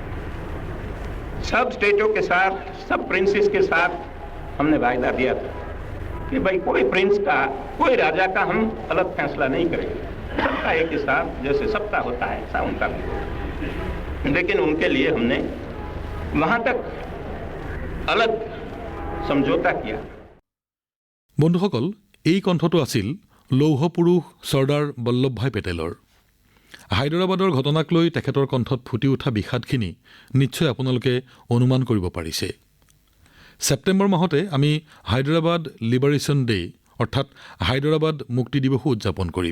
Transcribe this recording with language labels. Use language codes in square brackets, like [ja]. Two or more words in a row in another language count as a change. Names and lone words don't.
[hi] सब स्टेटों के साथ, सब प्रिंसेस के साथ हमने वायदा दिया था कि भाई कोई प्रिंस का, कोई राजा का हम अलग फैसला नहीं करेंगे, सबका एक ही साथ जैसे सबका होता है ऐसा उनका भी होगा। लेकिन उनके लिए हमने वहाँ तक अलग समझौता किया। [as] বন্ধুসকল, এই কণ্ঠটো আছিল লৌহ পুৰুষ চৰ্দাৰ বল্লভভাই পেটেলৰ। হায়দৰাবাদৰ ঘটনাক লৈ তেখেতৰ কণ্ঠত ফুটি উঠা বিষাদখিনি নিশ্চয় আপোনালোকে অনুমান কৰিব পাৰিছে। ছেপ্টেম্বৰ মাহতে আমি হায়দৰাবাদ লিবাৰেশ্যন ডে অৰ্থাৎ হায়দৰাবাদ মুক্তি দিৱসো উদযাপন কৰিম।